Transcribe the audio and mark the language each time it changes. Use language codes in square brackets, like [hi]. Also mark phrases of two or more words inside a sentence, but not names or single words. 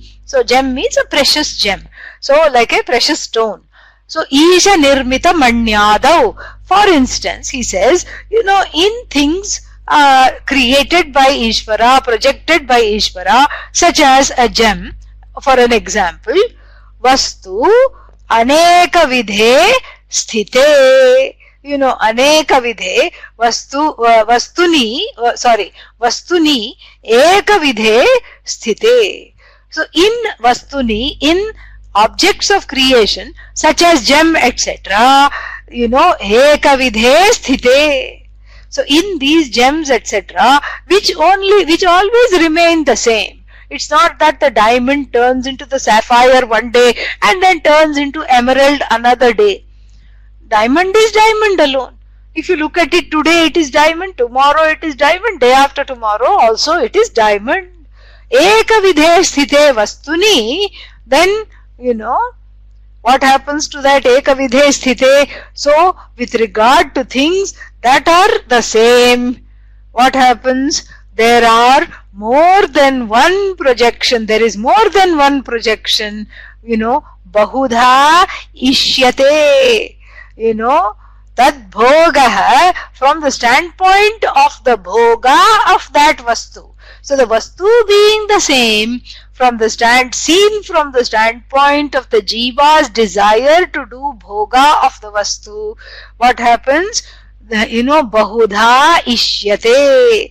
[en] So gem means a precious gem. So like a precious stone. [sa] So Isha Nirmita Manyadav. [en] For instance, he says, in things created by Īśvara, projected by Īśvara, such as a gem, for an example, [sa] Vastu Aneka Vidhe Sthite. Aneka Vidhe Vastuni Eka Vidhe Sthite. [en] So in Vastuni, in objects of creation, such as gem, etc., [sa] Eka Vidhe Sthite. [en] So in these gems, etc., which always remain the same. It's not that the diamond turns into the sapphire one day and then turns into emerald another day. Diamond is diamond alone. If you look at it today, it is diamond. Tomorrow it is diamond. Day after tomorrow also it is diamond. [sa] Eka vidhe sthite vastuni. [en] Then, what happens to that [sa] eka vidhe sthite? [en] So, with regard to things that are the same, what happens? There are more than one projection. There is more than one projection. [sa] Bahudha ishyate. Tad bhoga, [en] from the standpoint of the bhoga of that vastu. So the vastu being the same, seen from the standpoint of the jiva's desire to do bhoga of the vastu, what happens? [sa] Bahudha ishyate.